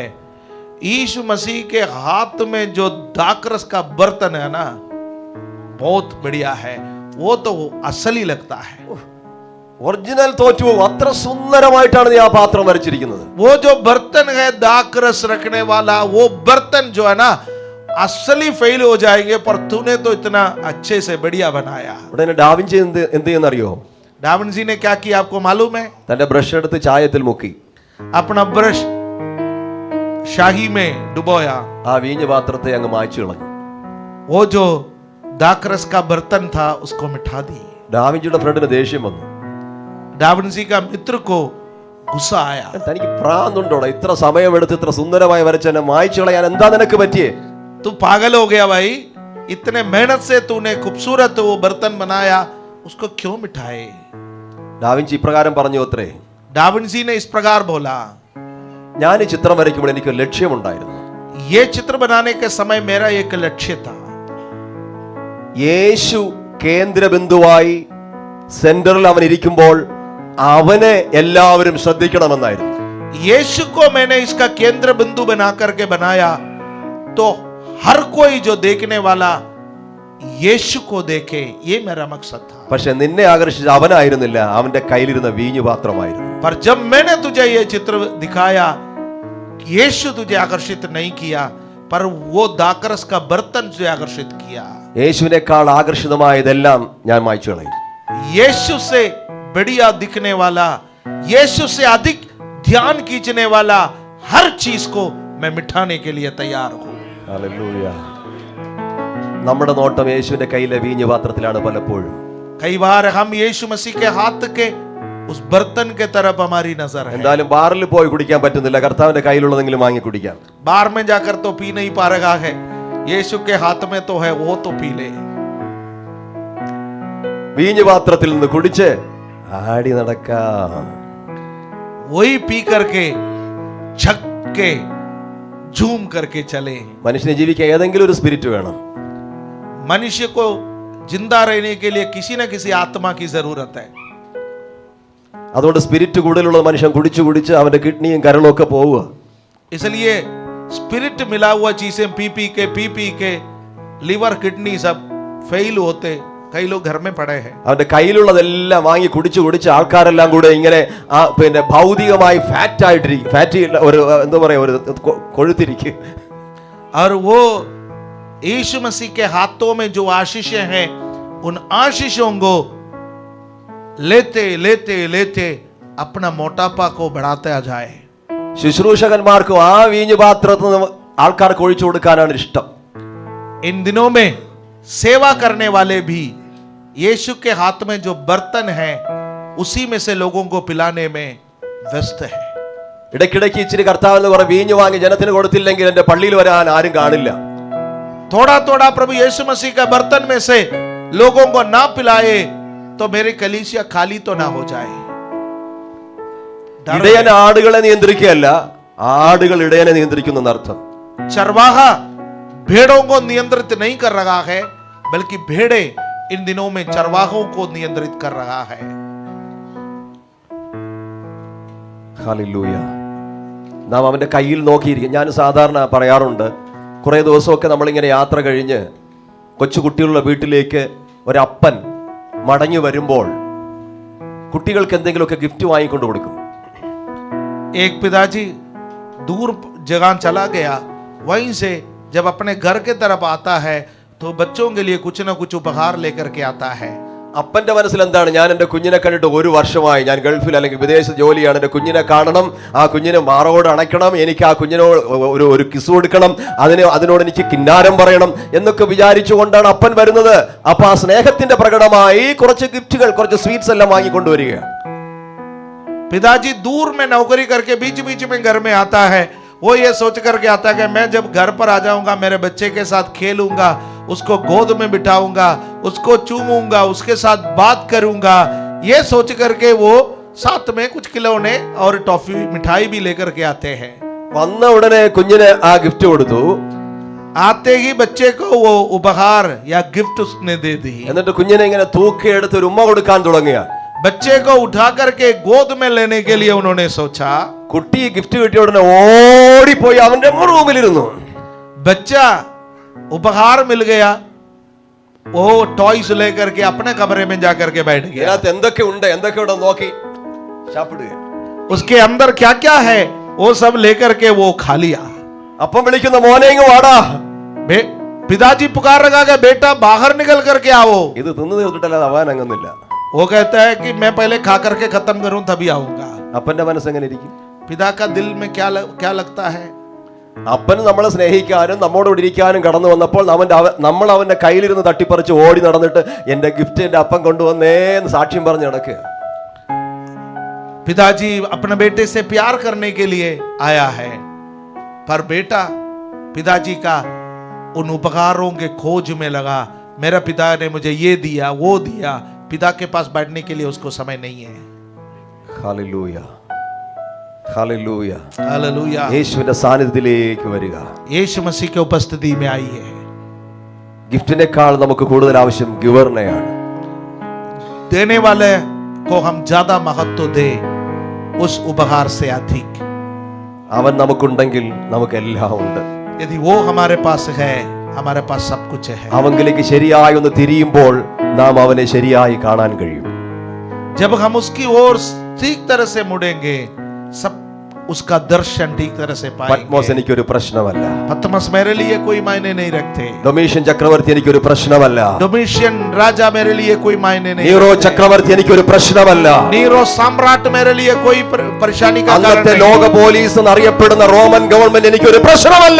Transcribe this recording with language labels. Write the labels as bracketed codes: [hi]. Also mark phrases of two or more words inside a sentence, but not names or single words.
[hi] यीशु मसीह के हाथ में जो दाकरस का बर्तन है ना, बहुत बढ़िया है, वो तो असली लगता है। [ml] ഒറിജിനൽ തോറ്റു പോകും, അത്ര സുന്ദരമായിട്ടാണ് നീ ആ പാത്രം വരച്ചിരിക്കുന്നത്. [hi] वो जो बर्तन है दाकरस रखने वाला, वो बर्तन जो है ना असली फेल हो जाएंगे, पर तूने तो इतना अच्छे से बढ़िया बनाया। [ml] ഉടനെ ഡാവിഞ്ചി എന്ത് ചെയ്യുന്നറിയോ? [hi] डाविंसी ने क्या किया आपको मालूम है? [ml] തന്റെ ബ്രഷ് എടുത്ത് ചായത്തിൽ മുക്കി [hi] अपना ब्रश शाही में डुबोया, [ml] ആ വീഞ്ഞു പാത്രത്തെ അങ്ങ് മായ്ച്ചു കളഞ്ഞു. [hi] वो जो दाकरस का बर्तन था उसको मिटा दी। [ml] ഡാവിഞ്ചിയുടെ ഫ്രണ്ടിന് ദേഷ്യം വന്നു. [hi] डाविंसी का मित्र को गुस्सा आया। [ml] തനിക്ക് ഭ്രാന്തുണ്ടോടാ, ഇത്ര സമയമെടുത്ത് ഇത്ര സുന്ദരമായി വരച്ച എന്നെ മായ്ച്ചു കളയാൻ എന്താ നിനക്ക് പറ്റിയേ? [hi] तू पागल हो गया भाई, इतने मेहनत से तूने खूबसूरत वो बर्तन बनाया, उसको क्यों मिठाए? [ml] ഡാവിഞ്ചി ഇപ്രകാരം പറഞ്ഞു അത്രേ, [hi] डाविंसी ने इस प्रकार बोला, [ml] ഞാൻ ഈ ചിത്രം വരയ്ക്കുമ്പോൾ എനിക്കൊരു ലക്ഷ്യമുണ്ടായിരുന്നു. [hi] ये चित्र बनाने के समय मेरा एक लक्ष्य था, [ml] യേശു കേന്ദ്രബിന്ദുവായി സെന്ററിൽ അവൻ ഇരിക്കുമ്പോൾ അവനെ എല്ലാവരും ശ്രദ്ധിക്കണമെന്നായിരുന്നു. [hi] यीशु को मैंने इसका केंद्र बिंदु बना करके बनाया तो हर कोई जो देखने वाला यीशु को देखे, ये मेरा मकसद था. [ml] പക്ഷെ നിന്നെ ആകർഷിച്ച അവനായിരുന്നില്ല, അവന്റെ കയ്യിലിരുന്ന വീഞ്ഞു പാത്രമായിരുന്നു. [hi] पर जब मैंने तुझे ये चित्र दिखाया, यीशु तुझे आकर्षित नहीं किया, पर वो दाकरस का बर्तन तुझे आकर्षित किया. [ml] യേശുവിനേക്കാൾ ആകർഷിതമായതെല്ലാം ഞാൻ മായ്ച്ചു കളയും. [hi] यीशु से बढ़िया दिखने वाला, यीशु से अधिक ध्यान खींचने वाला हर चीज को मैं मिटाने के लिए तैयार हूं. [ml] ഹല്ലേലൂയ. നമ്മുടെ നോട്ടം യേശുവിന്റെ കയ്യിലെ വീഞ്ഞു പാത്രത്തിലാണ് പലപ്പോഴും. [hi] कई बार हम यीशु मसीह के हाथ के उस बर्तन के तरफ हमारी नजर है. [ml] എന്തായാലും ബാറിൽ പോയി കുടിക്കാൻ പറ്റുന്നില്ല, കർത്താവിന്റെ കയ്യിലുള്ളതെങ്കിലും വാങ്ങി കുടിക്കാം. [hi] बार में जाकर तो पी नहीं पा रहा है, यीशु के हाथ में तो है, वो तो पी ले. [ml] വീഞ്ഞു പാത്രത്തിൽ നിന്ന് കുടിച്ച് ആടി നടക്കാം. [hi] वही पी करके छक के झूम करके चले. [ml] മനുഷ്യനെ ജീവിക്കാൻ ഏതെങ്കിലും ഒരു സ്പിരിറ്റ് വേണം. [hi] मनुष्य को जिंदा रहने के लिए किसी न किसी आत्मा की जरूरत है. [ml] അതുകൊണ്ട് സ്പിരിറ്റ് കൂടുതലുള്ള മനുഷ്യൻ കുടിച്ചു കുടിച്ച് അവന്റെ കിഡ്നിയും കരളും ഒക്കെ പോവുക. [hi] इसलिए स्पिरिट मिला हुआ चीजें पी पी के लीवर किडनी सब फेल होते, कई लोग घर में पड़े हैं. [ml] അവന്റെ കയ്യിലുള്ളതെല്ലാം വാങ്ങി കുടിച്ചു കുടിച്ച് ആൾക്കാരെല്ലാം കൂടെ ഇങ്ങനെ പിന്നെ ഭൗതികമായി ഫാറ്റ് ആയിട്ടിരിക്കും, ഫാറ്റി ഒരു എന്താ പറയാ, ഒരു കൊഴുത്തിരിക്കും. [hi] और वो यीशु मसीह के हाथों में जो आशीषें हैं, उन आशीषों को लेते लेते लेते अपना मोटापा को बढ़ाते आ जाए. [ml] ശുശ്രൂഷകന്മാർക്കും ആ വീഞ്ഞു പാത്രത്തിൽ നിന്ന് ആൾക്കാർക്ക് ഒഴിച്ചു കൊടുക്കാനാണ് ഇഷ്ടം. [hi] इन दिनों में सेवा करने वाले भी यीशु के हाथ में जो बर्तन है, उसी में से लोगों को पिलाने में व्यस्त है. [ml] ഇടയ്ക്കിടയ്ക്ക് ഇച്ചിരി കർത്താവെന്ന് കുറെ വീഞ്ഞു വാങ്ങി ജനത്തിന് കൊടുത്തില്ലെങ്കിൽ എന്റെ പള്ളിയിൽ വരാൻ ആരും കാണില്ല. [hi] थोड़ा थोड़ा प्रभु यीशु मसीह का बर्तन में से लोगों को ना पिलाए तो मेरी कलीसिया खाली तो ना हो जाए. [ml] ഇടയൻ ആടുകളെ നിയന്ത്രിക്കുകയല്ല, ആടുകൾ ഇടയനെ നിയന്ത്രിക്കുന്നു എന്നർത്ഥം. [hi] चरवाहा भेड़ों को नियंत्रित नहीं कर रहा है, बल्कि भेड़े इन दिनों में चरवाहों को नियंत्रित कर रहा है. [ml] ഹല്ലേലൂയ. നാം അവന്റെ കയ്യിൽ നോക്കിയിരിക്കും. ഞാൻ സാധാരണ പറയാറുണ്ട്, കുറേ ദിവസമൊക്കെ നമ്മളിങ്ങനെ യാത്ര കഴിഞ്ഞ് കൊച്ചു കുട്ടികളുള്ള വീട്ടിലേക്ക് ഒരപ്പൻ മടങ്ങി വരുമ്പോൾ കുട്ടികൾക്ക് എന്തെങ്കിലുമൊക്കെ ഗിഫ്റ്റ് വാങ്ങിക്കൊണ്ട് കൊടുക്കും. [hi] एक पिताजी दूर जगह चला गया, वहीं से जब अपने घर के तरफ आता है तो बच्चों के लिए कुछ न कुछ उपहार लेकर के आता है. [ml] അപ്പന്റെ മനസ്സിൽ എന്താണ്? ഞാൻ എൻ്റെ കുഞ്ഞിനെ കണ്ടിട്ട് 1 വർഷമായി, ഞാൻ ഗൾഫിൽ അല്ലെങ്കിൽ വിദേശ ജോലിയാണ്, എൻ്റെ കുഞ്ഞിനെ കാണണം, ആ കുഞ്ഞിനെ മാറോട് അണയ്ക്കണം, എനിക്ക് ആ കുഞ്ഞിനോട് ഒരു കിസ് കൊടുക്കണം, അതിനോട് എനിക്ക് കിന്നാരം പറയണം എന്നൊക്കെ വിചാരിച്ചുകൊണ്ടാണ് അപ്പൻ വരുന്നത്. അപ്പൊ ആ സ്നേഹത്തിന്റെ പ്രകടമായി കുറച്ച് ഗിഫ്റ്റുകൾ, കുറച്ച് സ്വീറ്റ്സ് എല്ലാം വാങ്ങിക്കൊണ്ടുവരികയാണ്. [hi] पिताजी दूर में नौकरी करके बीच बीच में घर में आता है, वो ये सोच करके आता है कि मैं जब घर पर आ जाऊंगा मेरे बच्चे के साथ खेलूंगा, उसको गोद में बिठाऊंगा, उसको चूमूंगा, उसके साथ बात करूंगा. ये सोच करके वो साथ में कुछ खिलौने और टॉफी मिठाई भी लेकर के आते हैं. [ml] വന്ന ഉടനെ കുഞ്ഞിന് ആ ഗിഫ്റ്റ് കൊടുത്തു. [hi] आते ही बच्चे को वो उपहार या गिफ्ट उसने दे दी. [ml] എന്നിട്ട് കുഞ്ഞിനെ ഇങ്ങനെ തൂക്കിയെടുത്ത് ഒരു ഉമ്മ കൊടുക്കാൻ തുടങ്ങിയ. [hi] बच्चे को उठा करके गोद में लेने के लिए उन्होंने सोचा. [ml] കുട്ടി ഗിഫ്റ്റ് കിട്ടിയ ഉടനെ ഓടിപ്പോയി അവന്റെ റൂമിലിരുന്നു. [hi] बच्चा उपहार मिल गया, वो टॉयज लेकर के अपने कमरे में जाकर के बैठ गया. [ml] ഇതിനകത്ത് എന്തൊക്കെ ഉണ്ട് നോക്കി ശാപ്പിടുക. [hi] उसके अंदर क्या क्या है वो सब लेकर के वो खा लिया. [ml] അപ്പം വിളിക്കുന്ന മോനെ ഇങ്ങ് വാടാ. [hi] पिताजी पुकार रहा कि बेटा बाहर निकल करके आओ. [ml] ഇത് തിന്നു തീർത്തിട്ടല്ലാതെ അവൻ അങ്ങൊന്നില്ല. [hi] वो कहता है कि मैं पहले खा करके खत्म करूं तभी आऊंगा. [ml] അപ്പന്റെ മനസ്സ് എങ്ങനെ ഇരിക്കും? [hi] पिता का दिल में क्या लगता है? [ml] അപ്പന് നമ്മളെ സ്നേഹിക്കാനും നമ്മോട് ഇരിക്കാനും കടന്നു വന്നപ്പോൾ നമ്മൾ അവന്റെ കയ്യിലിരുന്ന് തട്ടിപ്പറിച്ച് ഓടി നടന്നിട്ട് എന്റെ ഗിഫ്റ്റ് എന്റെ അപ്പൻ കൊണ്ടുവന്നേ എന്ന് സാക്ഷ്യം പറഞ്ഞ് നടക്കുക. [hi] पिताजी अपने बेटे से प्यार करने के लिए आया है, पर बेटा पिताजी का उन उपकारों के खोज में लगा। मेरा पिता ने मुझे ये दिया वो दिया, पिता के पास बैठने के लिए उसको समय नहीं है। [ml] ഹല്ലേലൂയ, ഹല്ലേലൂയ, [hi] हालेलुया। [ml] യേശുവിന്റെ സാന്നിധ്യത്തിലേക്ക് വരിക। [hi] यीशु मसीह की उपस्थिति में आई है। [ml] ഗിഫ്റ്റിനേക്കാൾ നമുക്ക് കൂടുതൽ ആവശ്യം ഗിവറിനെയാണ്। [hi] देने वाले को हम ज्यादा महत्व दे उस उपहार से अधिक। [ml] അവൻ നമുക്കുണ്ടെങ്കിൽ നമുക്ക് എല്ലാം ഉണ്ട്। [hi] यदि वो हमारे पास है, हमारे पास सब कुछ है। [ml] അവങ്കിലേക്ക് ശരിയായി ഒന്ന് തിരിയുമ്പോൾ നാം അവനെ ശരിയായി കാണാൻ കഴിയും। [hi] जब हम उसकी ओर ठीक तरह से मुड़ेंगे, सब उसका दर्शन ठीक तरह से [ml] പത്മോസ് [hi] पाएंगे। [ml] എനിക്കൊരു പ്രശ്നമല്ല, [hi] पतमस मेरे लिए कोई मायने नहीं रखते। [ml] ഡൊമീഷ്യൻ ചക്രവർത്തി എനിക്കൊരു പ്രശ്നമല്ല, [hi] डोमिशियन राजा मेरे लिए कोई मायने नहीं [ml] നീറോ [hi] रखते। [ml] ചക്രവർത്തി എനിക്കൊരു പ്രശ്നമല്ല, [hi] नीरो सम्राट मेरे लिए कोई परेशानी का कारण [ml] അന്നത്തെ [hi] नहीं। [ml] ലോക പോലീസ് എന്നറിയപ്പെടുന്ന റോമൻ ഗവൺമെന്റ് എനിക്കൊരു പ്രശ്നമല്ല।